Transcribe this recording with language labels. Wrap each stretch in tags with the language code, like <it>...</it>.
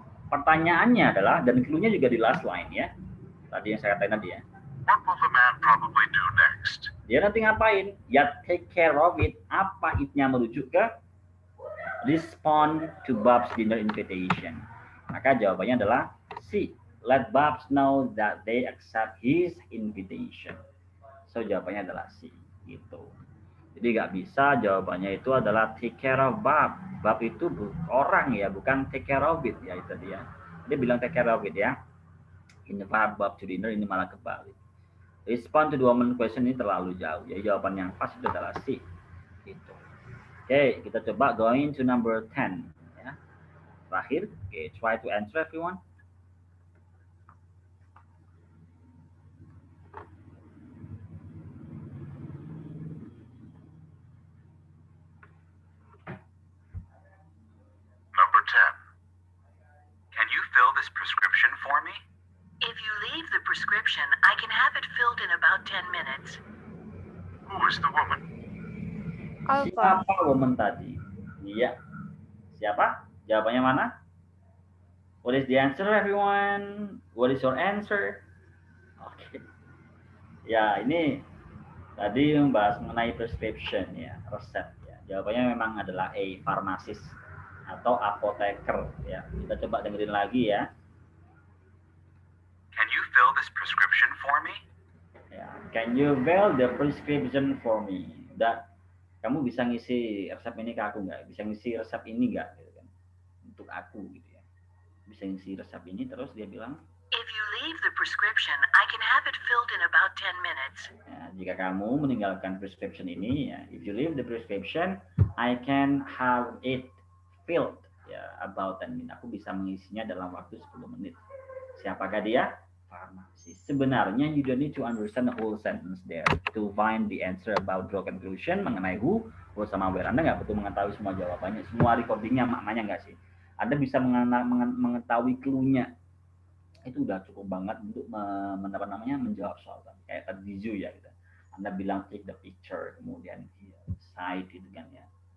<id>Pertanyaannya adalah, dan clue-nya juga di last line ya. Tadi yang saya katakan tadi ya.</id> <en>What will the man probably do next?</en> <id>Dia nanti ngapain? Ya,</id> <en>take care of it.</en> <id>Apa it-nya merujuk ke</id> <en>respond to Bob's dinner invitation.</en> <id>Maka jawabannya adalah C.</id> <en>Let Bob know that they accept his invitation.</en> <id>So jawabannya adalah C. Gitu. Jadi nggak bisa jawabannya itu adalah</id> <en>take care of Bob.</en> <id>Bob itu orang ya, bukan</id> <en>take care of it</en> <id>ya itu dia. Dia bilang take care of it ya. Ini Bob to dinner, ini malah kebalik.</id> <en>Respond to the woman question</en> <id>ini terlalu jauh. Jadi jawaban yang pas itu adalah C. Gitu. Oke, kita coba</id> <en>going to number 10.</en> <id>Ya.</id> <en>Terakhir, oke, try to answer everyone. Number 10. Can you fill this prescription for me? If you leave the prescription, I can have it filled in about 10 minutes. Who is the woman? Alpha.</en> <id>Siapa woman tadi? Iya. Siapa? Jawabannya mana?</id> <en>What is the answer, everyone? What is your answer?</en> <id>Oke. Ya, ini tadi membahas mengenai prescription ya, resep ya. Jawabannya memang adalah A, farmasis atau apoteker ya. Kita coba dengerin lagi ya.</id> <en>Can you fill this prescription for me? Ya, can you fill the prescription for me?</en> <id>Udah, kamu bisa ngisi resep ini ke aku nggak? Bisa ngisi resep ini nggak? Gitu kan. Untuk aku gitu ya. Bisa ngisi resep ini, terus dia bilang,</id> <en>If you leave the prescription, I can have it filled in about 10 minutes.</en> <id>ya, jika kamu meninggalkan prescription ini, ya,</id> <en>if you leave the prescription, I can have it filled ya about 10 minutes.</en> <id>Aku bisa mengisinya dalam waktu 10 menit. Siapakah dia? Farmasi.</id> <en>Sebenarnya you don't need to understand the whole sentence there to find the answer about draw conclusion mengenai who sama where.</en> <id>Anda nggak perlu mengetahui semua jawabannya, semua recordingnya maknanya nggak sih. Anda bisa mengetahui clue-nya. Itu udah cukup banget untuk menjawab soal tadi. Kayak tadi Zu ya gitu. Anda bilang</id> <en>click the picture,</en> <id>kemudian sight itu kan ya.</id>